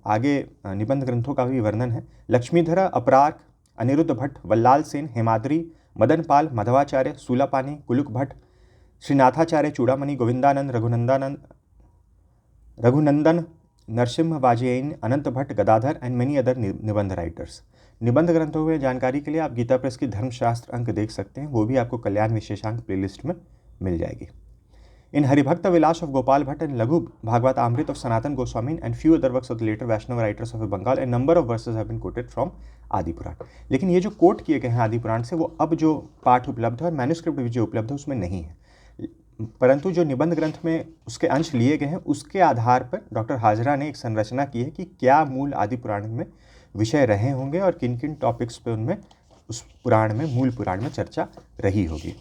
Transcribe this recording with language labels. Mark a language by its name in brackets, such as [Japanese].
[Hindi] आगे निबंध ग्रंथों का भी वर्णन है। लक्ष्मीधर, अपराग, अनिरुद्ध भट्ट, वल्लाल सेन, हेमाद्री, मदनपाल, मधवाचार्य, सूलापानी, कुलुक भट्ट, श्रीनाथाचार्य, चूड़ामणि, गोविंदानंद, रघुनंदन, नरसिम्ह वाजयेन, अनंत Bhatt, Gadadhar [English] And many other निबंध writers. [Hindi] निबंध ग्रंथों में जानकारी के लिए आप गीता प्रेस की धर्मशास्त्र अंक देख सकते हैं, वो भी आपको कल्याण विशेषांक प्लेलिस्ट में मिल जाएगी। [English] In Haribhakta Vilas of Gopal Bhatt and Laghu Bhagavad Amrit of Sanatan Goswami and few other works of the later Vaishnava writers of Bengal, a number of verses have been quoted from Adi Purana. [Hindi] लेकिन ये जो coat किए गए हैं आदि पुराण से, वो अब जो पाठ उपलब्ध है और मैन्यूस्क्रिप्ट भी जो उपलब्ध है उसमें नहीं है, परंतु जो निबंध ग्रंथ में उसके अंश लिए गए हैं उसके आधार पर डॉक्टर हाजरा ने एक संरचना की है कि क्या मूल आदि पुराण में विषय रहे होंगे और किन किन टॉपिक्स पे उनमें उस पुराण में, मूल पुराण में चर्चा रही होगी।